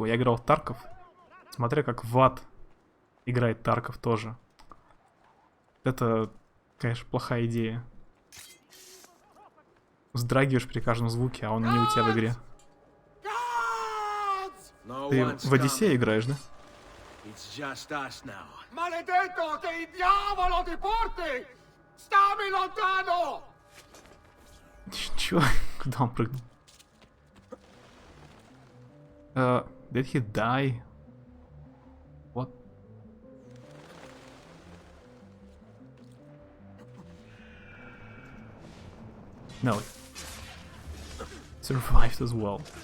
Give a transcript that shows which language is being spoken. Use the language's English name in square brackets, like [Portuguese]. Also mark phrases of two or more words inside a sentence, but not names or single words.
[Russian] Я играл в Тарков, смотря как Ват играет Тарков тоже. Это, конечно, плохая идея. Вздрагиваешь при каждом звуке, а он не у тебя в игре. Ты в Одиссее играешь, да? [Italian] Maledetto che il diavolo ti porti! Stammi lontano! [Russian] Чё? Куда он прыгнул? [English] Did he die? What? No. Survived as well.